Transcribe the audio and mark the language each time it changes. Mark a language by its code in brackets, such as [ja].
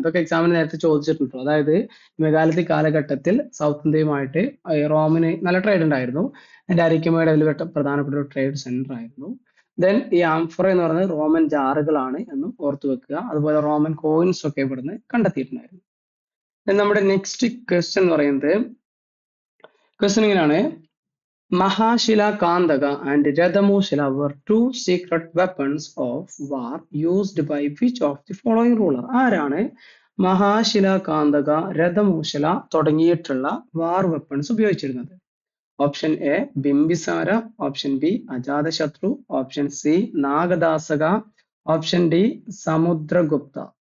[ml] ഇതൊക്കെ എക്സാമിന് നേരത്തെ ചോദിച്ചിട്ടുണ്ട്. അതായത് മെഗാലിത്തിക് കാലഘട്ടത്തിൽ സൗത്ത് ഇന്ത്യയുമായിട്ട് റോമിന് നല്ല ട്രേഡ് ഉണ്ടായിരുന്നു. അരിക്കമയുടെ അതിൽ പ്രധാനപ്പെട്ട ഒരു ട്രേഡ് സെന്റർ ആയിരുന്നു. ദെൻ ഈ ആംഫറ എന്ന് പറയുന്നത് റോമൻ ജാറുകളാണ് എന്നും ഓർത്തു വെക്കുക. അതുപോലെ റോമൻ കോയിൻസ് ഒക്കെ ഇവിടുന്ന് കണ്ടെത്തിയിട്ടുണ്ടായിരുന്നു. നമ്മുടെ നെക്സ്റ്റ് ക്വസ്റ്റ്യൻ എന്ന് പറയുന്നത്, ക്വസ്റ്റ്യൻ ഇങ്ങനെയാണ്, [en] Mahashila Kandaka and Radamushila were two secret weapons of war used by which of the following ruler? [ml] ആരാണ് മഹാശില കാന്തക, രഥമൂശല തുടങ്ങിയിട്ടുള്ള വാർ വെപ്പൺസ് ഉപയോഗിച്ചിരുന്നത്? Option A Bimbisara, option B Ajatashatru, option C നാഗദാസക, option D Samudragupta.